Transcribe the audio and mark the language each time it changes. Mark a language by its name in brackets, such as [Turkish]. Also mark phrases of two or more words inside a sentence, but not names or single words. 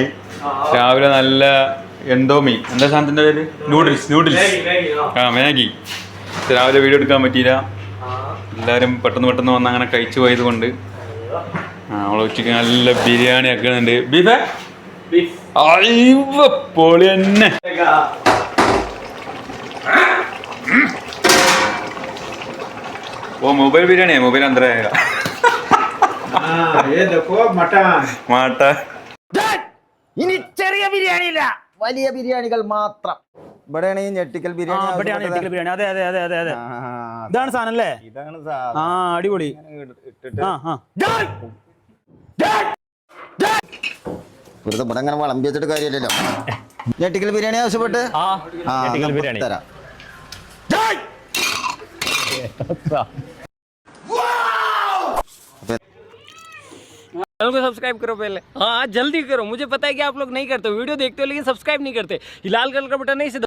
[Malayalam] രാവിലെ നല്ല എന്തോമി എന്താ സാധനത്തിൻ്റെ പേര് നൂഡിൽസ് മാഗി. രാവിലെ വീഡിയോ എടുക്കാൻ പറ്റിയില്ല. എല്ലാവരും പെട്ടെന്ന് വന്ന് അങ്ങനെ കഴിച്ചു പോയത് കൊണ്ട് നമ്മൾ ഉച്ചയ്ക്ക് നല്ല ബിരിയാണി ആക്കുന്നുണ്ട്. ബീഫേ പൊളി തന്നെ. [Hindi] वो मोबाइल बिरयानी है, मोबाइल अंदर आएगा. ये देखो मटन [Malayalam] ഇനി ചെറിയ ബിരിയാണി ഇല്ല, വലിയ ബിരിയാണികൾ മാത്രം. ഇവിടെയാണ് ഈ ഞെട്ടിക്കൽ ബിരിയാണി. അതെ അതെ അതെ അതെ അതെ ഇതാണ് സാധനം അല്ലേ? ഇതാണ് ആ അടിപൊളി. വെറുതെ ഇവിടെ അങ്ങനെ വിളമ്പി വെച്ചിട്ട് കാര്യമില്ലല്ലോ. ഞെട്ടിക്കൽ ബിരിയാണി ആവശ്യപ്പെട്ട് ബിരിയാണി തരാം. [Hindi] चैनल को सब्सक्राइब करो पहले। हाँ जल्दी करो, मुझे पता है कि आप लोग नहीं करते, वीडियो देखते हो लेकिन सब्सक्राइब नहीं करते। ये लाल कलर का बटन नहीं से